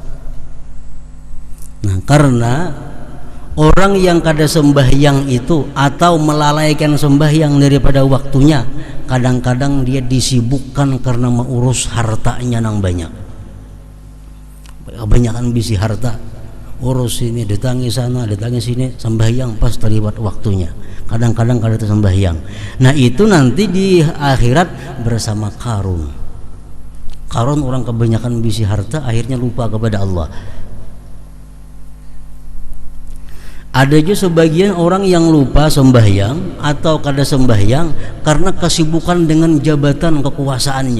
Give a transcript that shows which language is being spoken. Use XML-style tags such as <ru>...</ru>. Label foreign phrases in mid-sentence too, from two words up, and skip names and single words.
<bjn>Nah, karena orang yang kada sembahyang itu atau melalaikan sembahyang daripada waktunya, kadang-kadang dia disibukkan karena mengurus hartanya yang banyak. Kebanyakan bisi harta, urus ini, datangi sana, datangi sini, sembahyang pas terlibat waktunya. Kadang-kadang kada sembahyang. Nah, itu nanti di akhirat bersama Qarun. Qarun orang kebanyakan bisi harta, akhirnya lupa kepada Allah. Ada juga sebagian orang yang lupa sembahyang atau kada sembahyang karena kesibukan dengan jabatan kekuasaannya.</bjn>